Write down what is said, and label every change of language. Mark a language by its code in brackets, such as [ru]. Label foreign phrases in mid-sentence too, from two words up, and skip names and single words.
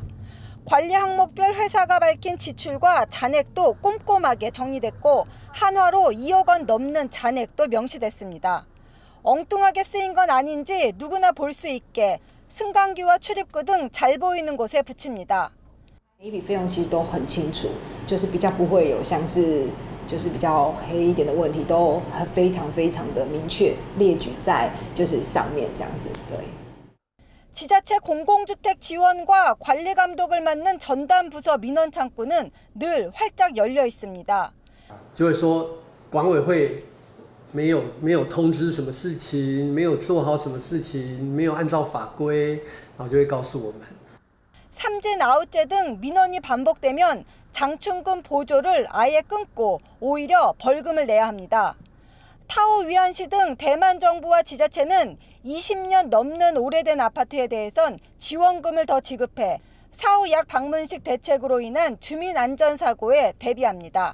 [ko] 관리 항목별 회사가 밝힌 지출과 잔액도 꼼꼼하게 정리됐고 한화로 2억 원 넘는 잔액도 명시됐습니다. 엉뚱하게 쓰인 건 아닌지 누구나 볼 수 있게 승강기와 출입구 등 잘 보이는 곳에 붙입니다. [zh] 每一笔费用其实都很清楚，就是比较不会有像是就是比较黑一点的问题，都非常非常的明确列举在就是上面这样子，对。 [ko] 지자체 공공주택 지원과 관리 감독을 맡는 전담 부서 민원 창구는 늘 활짝 열려 있습니다. [zh] 就会说管委会没有通知什么事情，没有做好什么事情，没有按照法规，然后就会告诉我们。 [ko] 삼진 아웃제 등 민원이 반복되면 장충금 보조를 아예 끊고 오히려 벌금을 내야 합니다. 타오 위안시 등 대만 정부와 지자체는 20년 넘는 오래된 아파트에 대해선 지원금을 더 지급해 사후 약 방문식 대책으로 인한 주민 안전 사고에 대비합니다.